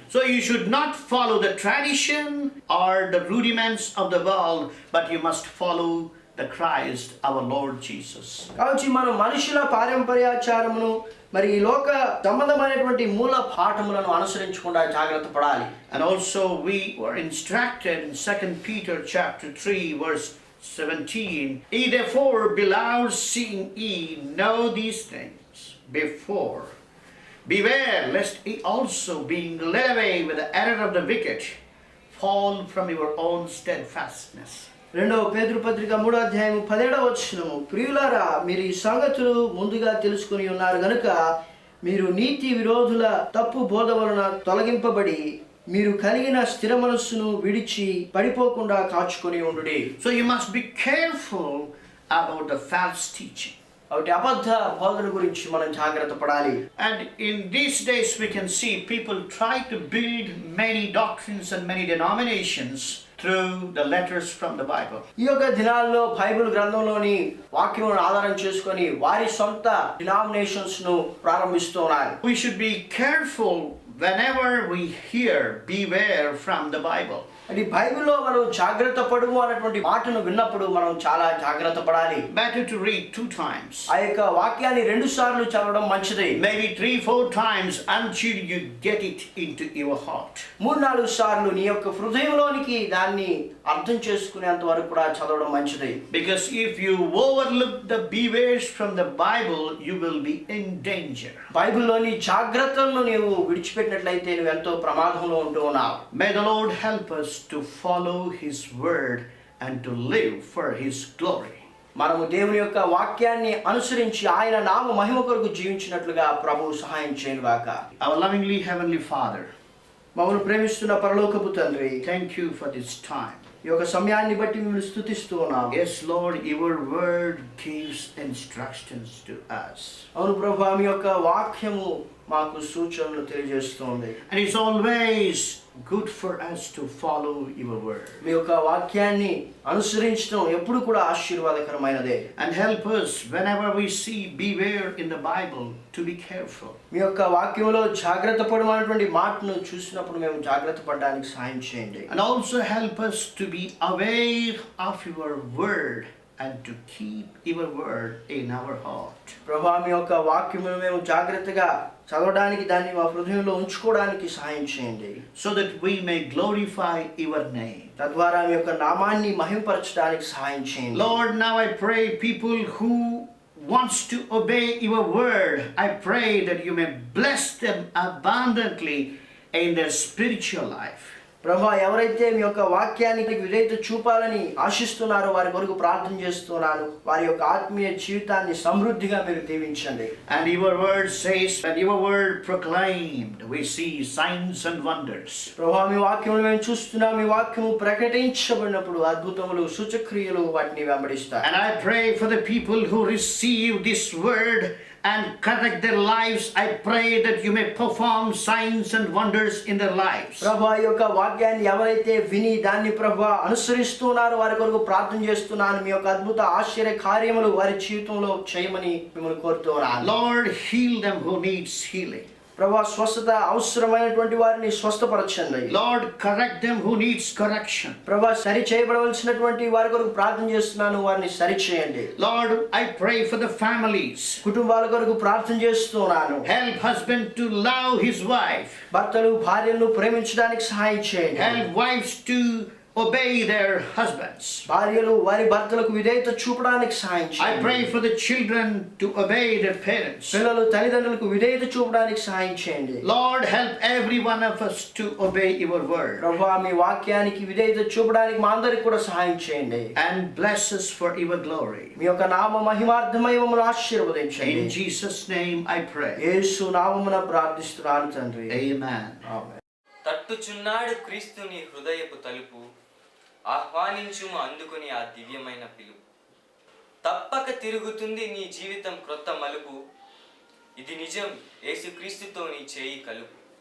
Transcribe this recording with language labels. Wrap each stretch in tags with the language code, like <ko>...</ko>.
<en>So you should not follow the tradition or the rudiments of the world, but you must follow the Christ, our Lord Jesus.</en> <te>కాబట్టి మనం మనుషుల పారంపర్యాచారమును మరి ఈ లోక సంబంధమైనటువంటి మూల పాఠములను అనుసరించకుండా జాగ్రత్త పడాలి.</te> <en>And also we were instructed in 2 Peter chapter 3 verse 17, ye therefore, beloved, seeing ye know these things before, beware lest ye also, being led away with the error of the wicked, fall from your own steadfastness.</en> <te>2వ పేతురు పత్రిక 3వ అధ్యాయం 17వ వచనము, ప్రియులారా మీరు ఈ సంగతులు ముందుగా తెలుసుకుని ఉన్నారు గనుక మీరు నీతి విరోధుల తప్పు బోధ వలన తొలగింపబడి మీరు కలిగిన స్థిర మనస్సును విడిచి పడిపోకుండా కాచుకొని ఉండుడి.</te> <en>So you must be careful about the false teaching.</en> <te>కాబట్టి అబద్ధ బోధన గురించి మనం జాగ్రత్త పడాలి.</te> <en>And in these days we can see people try to build many doctrines and many denominations through the letters from the Bible.</en> <te>ఈ యొక్క దినాల్లో బైబిల్ గ్రంథంలోని వాక్యములను ఆధారం చేసుకొని వారి సొంత డినామినేషన్స్ ను ప్రారంభిస్తున్నారు.</te> <en>We should be careful whenever we hear beware from the Bible.</en> <te>అది బైబిల్లో మనం జాగ్రత్త పడుము అన్నటువంటి మాటను విన్నప్పుడు మనం చాలా జాగ్రత్త పడాలి.</te> <en>Better to read 2 times.</en> <te>ఆ యొక్క వాక్యాన్ని 2 సార్లు చదవడం మంచిది.</te> <en>Maybe 3-4 times until you get it into your heart.</en> <te>3-4 సార్లు నీ యొక్క హృదయంలోనికి దాన్ని అర్థం చేసుకునేంత వరకు కూడా చదవడం మంచిది.</te> <en>Because if you overlook the bewares from the Bible, you will be in danger.</en> <te>బైబిల్లోని జాగ్రత్తలను నీవు విడిచిపెట్టినట్లయితే నువ్వు ఎంతో ప్రమాదంలో ఉంటూ ఉన్నావు.</te> <en>May the Lord help us to follow His word and to live for His glory.</en> <te>మనము దేవుని యొక్క వాక్యాన్ని అనుసరించి ఆయన నామ మహిమ కొరకు జీవించినట్లుగా ప్రభువు సహాయం చేయనుగాక.</te> <en>Our lovingly heavenly Father,</en> <te>మమ్మల్ని ప్రేమిస్తున్న పరలోకపు తండ్రి,</te> <en>thank you for this time.</en> <te>ఈ యొక్క సమయాన్ని బట్టి మిమ్మల్ని స్తుతిస్తూ ఉన్నాము.</te> <en>Yes, Lord, your word gives instructions to us.</en> <te>అవును ప్రభువా, మీ యొక్క వాక్యము మాకు సూచనలు తెలియజేస్తుంది.</te> <en>And it's always good for us to follow your word.</en> <te>మీ యొక్క వాక్యాన్ని అనుసరించడం ఎప్పుడు కూడా ఆశీర్వాదకరమైనదే.</te> <en>And help us whenever we see beware in the Bible to be careful.</en> <te>మీ యొక్క వాక్యంలో జాగ్రత్త పడమనేటువంటి మాటను చూసినప్పుడు మేము జాగ్రత్త పడడానికి సహాయం చేయండి.</te> <en>And also help us to be aware of your word and to keep your word in our heart.</en> <te>ప్రభువా, మీ యొక్క వాక్యమును మేము జాగ్రత్తగా చదవడానికి దాన్ని మా హృదయంలో ఉంచుకోవడానికి సహాయం చేయండి.</te> <en>So that we may glorify your name.</en> <te>తద్వారా మీ యొక్క నామాన్ని మహిమపరచడానికి సహాయం చేయండి.</te> <en>Lord, now I pray people who wants to obey your word, I pray that you may bless them abundantly in their spiritual life.</en> <te>ప్రభువా, ఎవరైతే మీ యొక్క వాక్యానికి విధేయత చూపాలని ఆశిస్తున్నారో వారి కొరకు ప్రార్థన చేస్తున్నాను. వారి యొక్క ఆత్మీయ జీవితాన్ని సమృద్ధిగా మీరు దీవించండి.</te> <en>And your word says, when your word proclaimed, we see signs and wonders.</en> <te>ప్రభువా, మీ వాక్యమును మేము చూస్తున్నాం. మీ వాక్యము ప్రకటించబడినప్పుడు అద్భుతములు సూచక్రియలు వాటిని వెంబడిస్తాయి.</te> <en>And I pray for the people who receive this word and correct their lives. I pray that you may perform signs and wonders in their lives.</en> <te>ప్రభువా, ఈ యొక్క వాక్యాన్ని ఎవరైతే విని దాన్ని ప్రభువా అనుసరిస్తున్నారో వారి కొరకు ప్రార్థన చేస్తున్నాను. మీ యొక్క అద్భుత ఆశ్చర్య కార్యములు వారి జీవితంలో చేయమని మిమ్మల్ని కోరుతున్నాను.</te> <en>Lord, heal them who needs healing.</en> <te>ప్రభువా, స్వస్థత అవసరమైనటువంటి వారిని స్వస్థపరచండి.</te> <en>Lord, correct them who needs correction.</en> <te>ప్రభువా, సరి చేయబడవలసినటువంటి వారి కొరకు ప్రార్థన చేస్తున్నాను. వారిని సరి చేయండి.</te> <en>Lord, I pray for the families.</en> <te>కుటుంబాల కొరకు ప్రార్థన చేస్తున్నాను.</te> <en>Help husband to love his wife.</en> <te>భర్తలు భార్యలను ప్రేమించడానికి సహాయం చేయండి.</te> <en>Help wives to obey their husbands.</en> <te>భార్యలు వారి భర్తలకు విధేయత చూపడానికి సహాయం</te> <en>I</en> <te>చేయండి.</te> <en>pray for the children to obey their parents.</en> <te>పిల్లలు తల్లిదండ్రులకు విధేయత చూపడానికి సహాయం చేయండి.</te> <en>Lord, help every one of us to obey your word.</en> <te>ప్రభువా, మీ వాక్యానికి విధేయత చూపడానికి మా అందరికి కూడా సహాయం చేయండి.</te> <en>And bless us for your glory.</en> <te>మీ యొక్క నామ మహిమార్థమై మమ్మల్ని ఆశీర్వదించండి.</te> <en>In Jesus' name I pray.</en> <te>యేసు నామమున ప్రార్థిస్తున్నాను తండ్రి.</te> <en>Amen.</en> <te>ఆమేన్. తట్టుచున్నాడు క్రీస్తుని హృదయపు తలుపు, ఆహ్వానించుము అందుకుని ఆ దివ్యమైన పిలుపు. తప్పక తిరుగుతుంది నీ జీవితం క్రొత్త మలుపు, ఇది నిజం యేసుక్రీస్తుతో నీ చేయి కలుపు.</te>